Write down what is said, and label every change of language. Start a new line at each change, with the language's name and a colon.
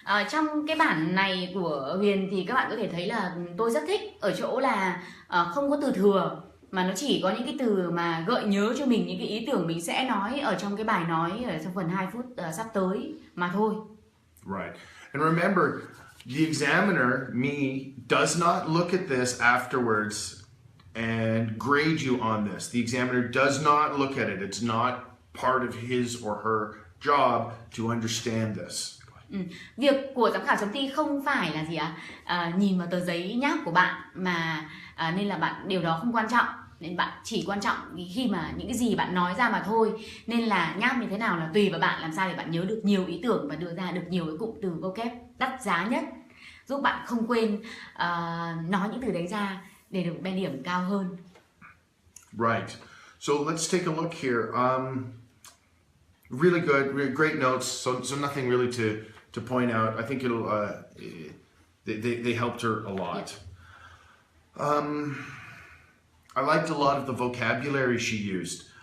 Vietnamese: Trong cái bản này của Huyền thì các bạn có thể thấy là tôi rất thích ở chỗ là không có từ thừa, mà nó chỉ có những cái từ mà gợi nhớ cho mình những cái ý tưởng mình sẽ nói ở trong cái bài nói ở trong phần 2 phút sắp tới mà thôi.
English: Right. And remember, the examiner, me, does not look at this afterwards and grade you on this. The examiner does not look at it. It's not part of his or her job to understand this.
Vietnamese: Việc của giám khảo chấm thi không phải là gì nhìn vào tờ giấy nháp của bạn mà nên là điều đó không quan trọng. Nên bạn chỉ quan trọng khi mà những cái gì bạn nói ra mà thôi. Nên là nháp như thế nào là tùy vào bạn, làm sao để bạn nhớ được nhiều ý tưởng và đưa ra được nhiều cái cụm từ vocab đắt giá nhất, giúp bạn không quên nói những từ đấy ra để được band điểm cao hơn.
English: Right. So let's take a look here. Really good, great notes. So nothing really to point out. I think it'll they helped her a lot. I liked a lot of the vocabulary she used.